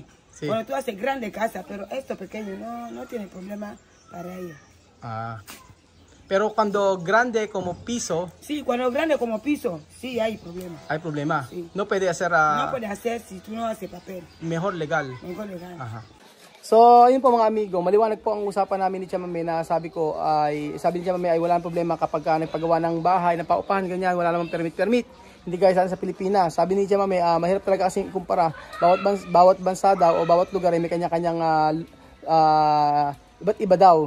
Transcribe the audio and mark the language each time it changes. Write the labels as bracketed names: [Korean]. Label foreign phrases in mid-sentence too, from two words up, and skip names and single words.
[Spanish] Cuando tú haces grande casa, pero esto pequeño no tiene problema para ella. Pero cuando grande como piso. Sí, cuando grande como piso, sí hay problema. Hay problema. Sí. No puede hacer. No puede hacer si tú no haces papel. Mejor legal. Mejor legal. Aha. [Filipino] So, ayun po mga amigo, maliwanag po ang usapan namin ni Tia Mami na sabi ni Tia Mami ay walang problema kapag nagpagawa ng bahay, ng paupahan, ganyan, wala namang permit. Hindi guys, sana sa Pilipinas. Sabi ni Tia Mami, mahirap talaga kasi ikumpara. Bawat bansa daw o bawat lugar ay may kanya-kanyang iba't iba daw.